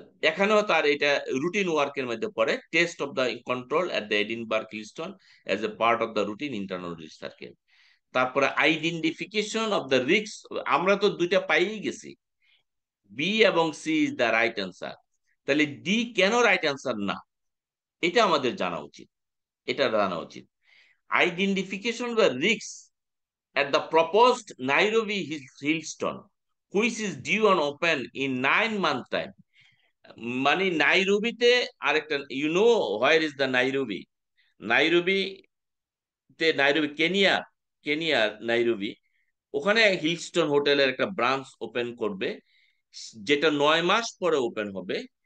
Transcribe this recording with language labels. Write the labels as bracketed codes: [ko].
[bn] এখানেও তার এটা রুটিন ওয়ার্কের মধ্যে পড়ে, [en] Test of the control at the Edinburgh Hillstone as a part of the routine internal audit circle. [bn] তারপরে [en] identification of the risk, [bn] আমরা তো দুইটা পাইই গেছি, বি এবং C [en] Is the right answer. [bn] তাহলে ডি কেন রাইট অ্যান্সার না, এটা আমাদের জানা উচিত, এটা জানা উচিত। [en] Identification of the risk at the proposed Nairobi Hillstone, which is due on open in 9 month time. [bn] মানে নাইরোবিতে আরেকটা, [en] You know where is the Nairobi? [bn] Nairobi Kenya, Nairobi, ওখানে হিলস্টন হোটেলের একটা ব্রাঞ্চ ওপেন করবে, যেটা 9 মাস পরে ওপেন হবে।